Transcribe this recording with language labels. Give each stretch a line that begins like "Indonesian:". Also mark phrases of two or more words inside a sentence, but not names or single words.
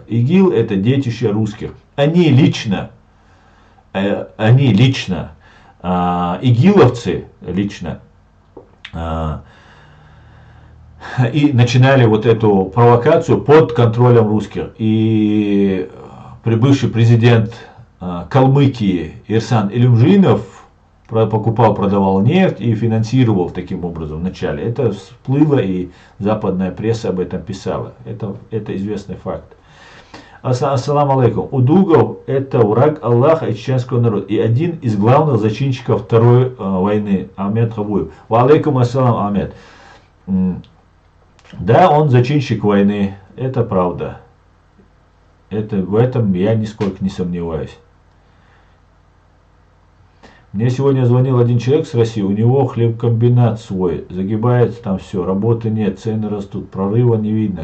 Russian: ИГИЛ это детище русских. Они лично, игиловцы лично, и начинали вот эту провокацию под контролем русских. И прибывший президент Калмыкии Ирсан Илюмжинов покупал, продавал нефть и финансировал таким образом вначале. Это всплыло, и западная пресса об этом писала. Это известный факт.
Arabic: السلام عليكم.
Russian: Удугов это враг Аллаха и чеченского народа. И один из главных зачинщиков Второй войны.
Arabic: Ахмед Хабуев. وعليكم السلام,
Russian: Ахмед. Да, он зачинщик войны. Это правда. В этом я нисколько не сомневаюсь. Мне сегодня звонил один человек с России, у него хлебкомбинат свой, загибается там все, работы нет, цены растут, прорыва не видно.